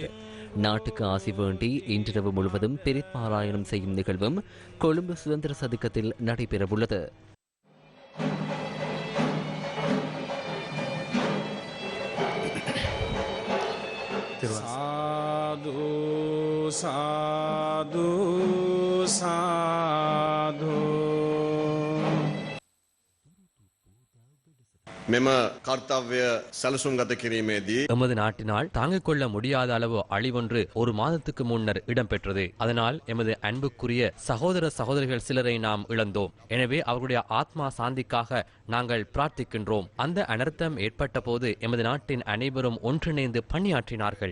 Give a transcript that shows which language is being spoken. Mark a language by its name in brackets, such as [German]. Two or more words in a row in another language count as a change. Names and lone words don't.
[Tamil] நாட்டுக்கு ஆசி வேண்டி இன்றிரவு முழுவதும் பெரிப்பாராயணம் செய்யும் நிகழ்வும் கொழும்பு சுதந்திர சதுக்கத்தில் நடைபெறவுள்ளது. [Pali] साधु साधु साधु [Sinhala] මෙම කර්තව්‍ය සැලසුම් ගත කිරීමේදී [Tamil] எமது நாட்டினால் தாங்கிக் கொள்ள முடியாத அளவு அழிவொன்று ஒரு மாதத்துக்கு முன்னர் இடம்பெற்றது. அதனால் எமது அன்புக்குரிய சகோதர சகோதரிகள் சிலரை நாம் இழந்தோம். எனவே அவர்களுடைய ஆத்மா சாந்திக்காக நாங்கள் பிரார்த்திக்கின்றோம். அந்த அனர்த்தம் ஏற்பட்ட போது எமது நாட்டின் அனைவரும் ஒன்றிணைந்து பணியாற்றினார்கள்.